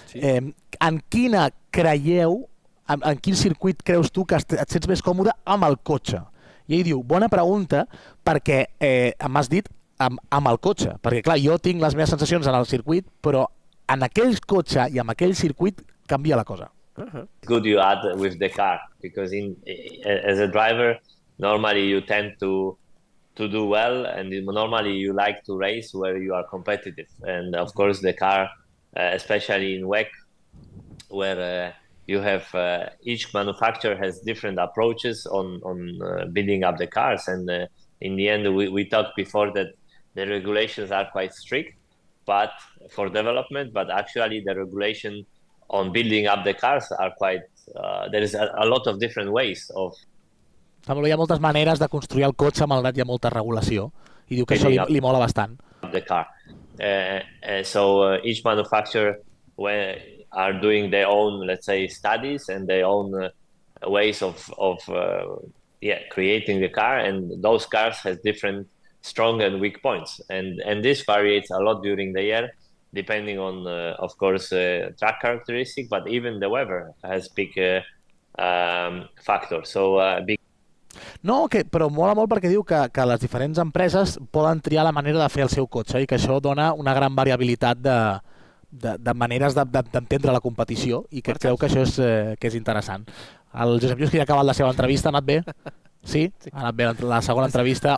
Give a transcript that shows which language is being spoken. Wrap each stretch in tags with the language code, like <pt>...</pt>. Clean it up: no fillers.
<ca>En quina creieu, en quin circuit creus tu que et sents més còmode amb el cotxe? I ell diu, bona pregunta, perquè m'has dit amb el cotxe. Perquè clar, jo tinc les meves sensacions en el circuit, però en aquell cotxe i amb aquell circuit canvia la cosa.</ca> <en>Good you add with the car because as a driver normally you tend to do well and normally you like to race where you are competitive, and of course the car especially in WEC where you have each manufacturer has different approaches on building up the cars, and in the end we talked before that the regulations are quite strict but for development, but actually the regulation on building up the cars are quite... there is a lot of different ways of...</en> <ca>Hi ha moltes maneres de construir el cotxe malgrat hi ha molta regulació i diu que això li mola bastant.</ca> <en>The car. So each manufacturer are doing their own, let's say, studies and their own ways of creating the car, and those cars has different strong and weak points, and this varies a lot during the year depending on, of course, track characteristics, but even the weather has big factors. So, big...</en> <ca>No, però mola molt perquè diu que les diferents empreses poden triar la manera de fer el seu cotxe i que això dona una gran variabilitat de maneres d'entendre la competició i que creu que això és interessant. El Josep Lluís, que ja ha acabat la seva entrevista, ha anat bé? Sí? Ha anat bé la segona entrevista.</ca>